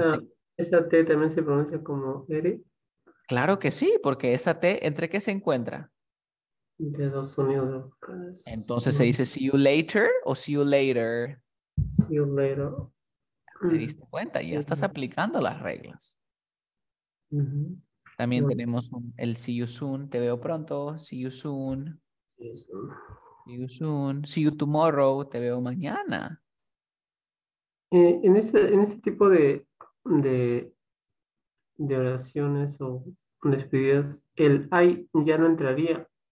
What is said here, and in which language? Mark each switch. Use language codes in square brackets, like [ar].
[es] Esa, esa T también se pronuncia como R claro que sí, porque esa T, ¿entre qué se encuentra? de dos sonidos vocales. [en] Entonces se dice see you later o see you later. See you later. [es] ¿Te Mm. diste cuenta? Ya estás aplicando las reglas. Ujú. También Bueno, [en] tenemos el see you soon. Te veo pronto. See you soon. [es] sí, eso. [en] See you soon. See you tomorrow. Te veo mañana. [es] En este tipo de, de oraciones o despedidas, el I ya no entraría.